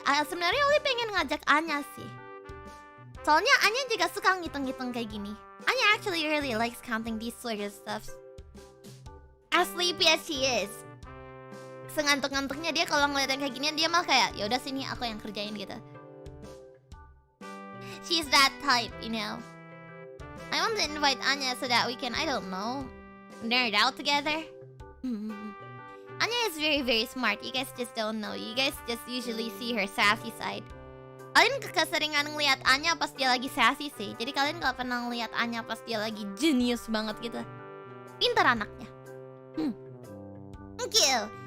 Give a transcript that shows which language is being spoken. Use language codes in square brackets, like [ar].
[id] Sebenarnya Ollie pengen ngajak Anya sih. Soalnya Anya juga suka ngitung-ngitung kayak gini. [en] Anya actually really likes counting these sort of stuff. As sleepy as she is. [id] sengantuk-ngantuknya dia kalau ngeliat yang kayak ginian dia malah kayak ya udah sini aku yang kerjain gitu. [en] She's that type, you know. I want to invite Anya so that we can, I don't know, nerd out together. Anya is very very smart. You guys just don't know. You guys just usually see her sassy side. [id] Kalian keseringan ngeliat Anya pas dia lagi sassy sih. Jadi kalian gak pernah ngeliat Anya pas dia lagi genius banget gitu. Pintar anaknya. [en] Thank you.